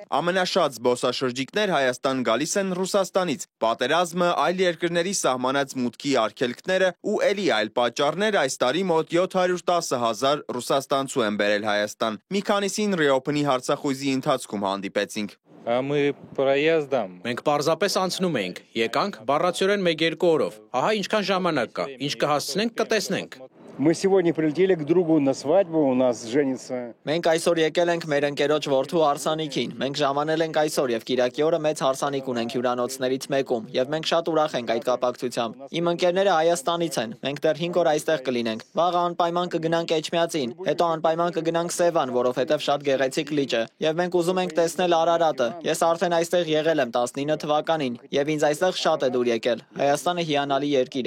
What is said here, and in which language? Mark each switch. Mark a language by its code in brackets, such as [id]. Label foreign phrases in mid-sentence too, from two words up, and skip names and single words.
[hy] Ամենաշատ զբոսաշրջիկներ Հայաստան գալիս են Ռուսաստանից։ Պատերազմը, այլ երկրների սահմանած մուտքի արգելքները ու էլի այլ պատճառներ այս տարի մոտ 710,000 ռուսաստանցու են բերել Հայաստան։ Մի քանիսին Ռիոփնի հարցախույզի ընթացքում հանդիպեցինք։ Մենք պարզապես անցնում էինք, եկանք բառացիորեն 1-2 օրով։ Ահա ինչքան ժամանակ կա, ինչ կհասցնենք, կտեսնենք։ [ru] Мы сегодня прилетели к другу на свадьбу, у нас женится. [hy] Մենք այսօր եկել ենք մեր ընկերոջ որդու հարսանիքին։ Մենք ժամանել ենք այսօր եւ Կիրակի օրը մեծ հարսանիք ունենք հյուրանոցներից մեկում եւ մենք շատ ուրախ ենք այդ կապակցությամբ։ Իմ ընկերները Հայաստանից են։ Մենք դեռ 5 օր այստեղ կլինենք։ Վաղը անպայման կգնանք Էջմիածին, հետո անպայման կգնանք Սևան, որովհետեւ շատ գեղեցիկ լիճ է։ Եվ մենք ուզում ենք տեսնել Արարատը։ Ես արդեն այստեղ եղել եմ 19 թվականին եւ ինձ այստեղ շատ է դուր եկել։ Հայաստանը հիանալի երկիր է։